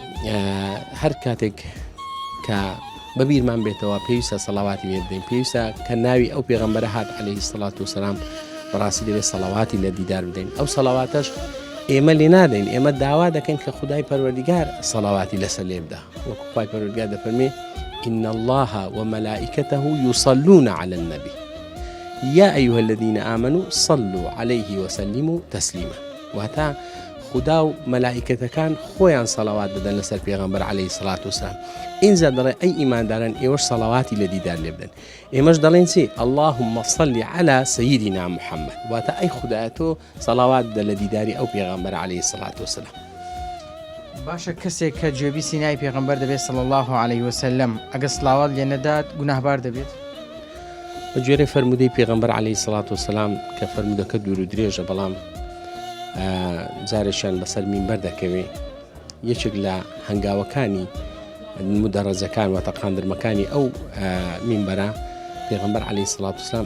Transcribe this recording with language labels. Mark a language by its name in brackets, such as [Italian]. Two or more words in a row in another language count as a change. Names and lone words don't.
[Central Kurdish] هەر کاتێک کە بەبیرمان بێتەوە پێویستە سەڵەواتی لێ بدەین پێویستە کە ناوی ئەو پێغەمبەرە هات [Arabic] عەلەیهی سەڵات وسەلام [Central Kurdish] بەڕاستی دەبێت سەڵەواتی لە دیدار بدەین ئەو سەڵەواتەش ئێمە لێ نادەین ئێمە داوا دەکەین کە خودای پەروەردیگار سەڵەواتی لەسەر لێ بدە وەکو خوای پەروەردیگار دەفەرمێ [Arabic] إن الله وملائكته يصلون على النبي يا أيها الذين آمنوا صلوا عليه وسلموا تسليما [Central Kurdish] وهتا خدا و مەلائیکەتەکان خۆیان سەڵەوات بدەن لەسەر پێغەمبەر [Arabic] عەلەیهی سەڵات وسەلام [Central Kurdish] ئینجا دەڵێ ئەی ئیمانداران ئێوەش سەڵەواتی لە دیدار لێ بدەن ئێمەش دەڵێن چی [Arabic] اللهم صل على سيدنا محمد [Central Kurdish] واتە ئەی خودایە تۆ سەڵەوات بدە لە دیداری ئەو پێغەمبەر [Arabic] عەلەیهی سەڵات وسەلام. [Central Kurdish] باشە کەسێک کە گوێبی سینای پێغەمبەر دەبێت [Arabic] صلی الله عليه وسلم [Central Kurdish] ئەگە سڵاوات لێ نەدات گوناهبار دەبێت؟ بە گوێرەی فەرمودەی پێغەمبەر [Arabic] عەلەیهی سەڵات وسەلام [Central Kurdish] کە فەرمودەکە دوور و درێژە بەڵام جارێکیان بەسەر مینبەر دەکەوێ یەکێک لە هەنگاوەکانی مدەڕەزەکان و تەقاندرمەکانی ئەو مینبەرە پێغەمبەر [Arabic] عەلەیهی سەڵات وسەلام